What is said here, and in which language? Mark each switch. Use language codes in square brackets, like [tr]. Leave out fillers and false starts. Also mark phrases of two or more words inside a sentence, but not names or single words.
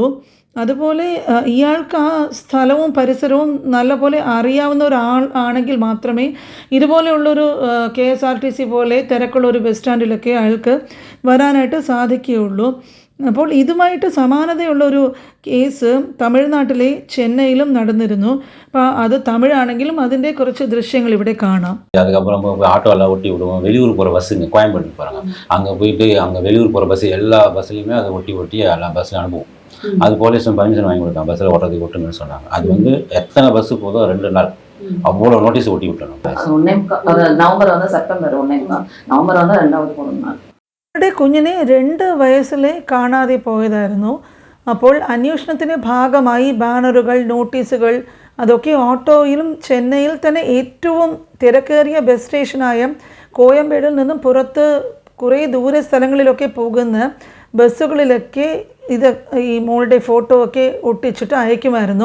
[ml] അതുപോലെ ഇയാൾക്ക് ആ സ്ഥലവും പരിസരവും നല്ലപോലെ അറിയാവുന്ന ഒരാൾ ആണെങ്കിൽ മാത്രമേ ഇതുപോലെയുള്ളൊരു KSRTC പോലെ തിരക്കുള്ളൊരു ബസ് സ്റ്റാൻഡിലൊക്കെ അയാൾക്ക് വരാനായിട്ട് സാധിക്കുകയുള്ളൂ. അപ്പോൾ ഇതുമായിട്ട് സമാനതയുള്ളൊരു കേസ് തമിഴ്നാട്ടിലെ ചെന്നൈയിലും നടന്നിരുന്നു. അപ്പോൾ അത് തമിഴാണെങ്കിലും അതിൻ്റെ കുറച്ച് ദൃശ്യങ്ങൾ ഇവിടെ കാണാം. [ta] அதுக்கப்புறம் ஆட்டோலாம் ஒட்டி விடுவோம். வெளியூர் போகிற பஸ்ஸுங்க கோயம்பேட்டுக்கு போகிறாங்க. அங்கே போயிட்டு அங்கே வெளியூர் போகிற பஸ்ஸு எல்லா பஸ்ஸுலையுமே அதை ஒட்டி எல்லா பஸ்ஸும் அனுப்புவோம். அது போலீஸ் பர்மிஷன் வாங்கி கொடுத்தாங்க, பஸ்ஸில் ஓட்டுறதுக்கு ஒட்டுங்கன்னு சொன்னாங்க. அது வந்து எத்தனை பஸ்ஸு போதோ 2 நாள் அவ்வளோ நோட்டீஸ் ஒட்டி விட்டணும். [ml] നവംബർ വന്ന് സെപ്റ്റംബർ 1 നവംബർ വന്ന് 2வது പോകുന്ന അവരുടെ കുഞ്ഞിനെ 2 വയസ്സിലെ കാണാതെ പോയതായിരുന്നു. അപ്പോൾ അന്വേഷണത്തിൻ്റെ ഭാഗമായി ബാനറുകൾ, നോട്ടീസുകൾ അതൊക്കെ ഓട്ടോയിലും ചെന്നൈയിൽ തന്നെ ഏറ്റവും തിരക്കേറിയ ബസ് സ്റ്റേഷനായ കോയമ്പേടിൽ നിന്നും പുറത്ത് കുറേ ദൂര സ്ഥലങ്ങളിലൊക്കെ പോകുന്ന ബസ്സുകളിലൊക്കെ ഇത് ഈ മോളുടെ ഫോട്ടോ ഒക്കെ ഒട്ടിച്ചിട്ട് അയക്കുമായിരുന്നു.